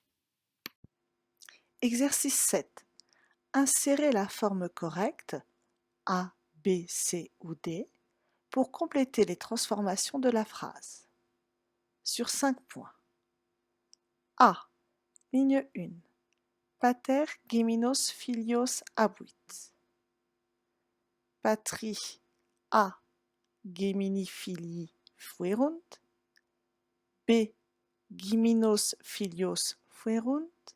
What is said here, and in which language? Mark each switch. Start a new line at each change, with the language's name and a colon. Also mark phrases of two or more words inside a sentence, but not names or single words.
French: Exercice 7. Insérez la forme correcte A, B, C ou D pour compléter les transformations de la phrase. Sur 5 points. A. Ligne 1.
Latin: Pater geminos filios abuit. Patri A. Gemini filii fuerunt.
French: B.
Latin: Geminos filios fuerunt.